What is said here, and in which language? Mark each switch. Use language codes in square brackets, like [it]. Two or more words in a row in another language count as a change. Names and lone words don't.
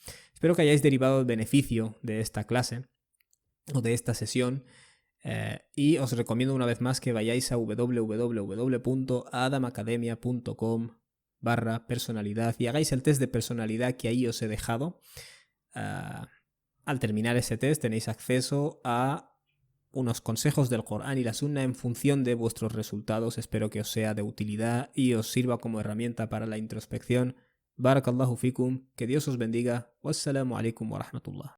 [es] Espero que hayáis derivado el beneficio de esta clase o de esta sesión y os recomiendo una vez más que vayáis a www.adamacademia.com/personalidad y hagáis el test de personalidad que ahí os he dejado. Al terminar ese test tenéis acceso a unos consejos del Corán y la Sunna en función de vuestros resultados. Espero que os sea de utilidad y os sirva como herramienta para la introspección. [ar] بارك الله فيكم, [es] que Dios os bendiga. [ar] والسلام عليكم ورحمة الله.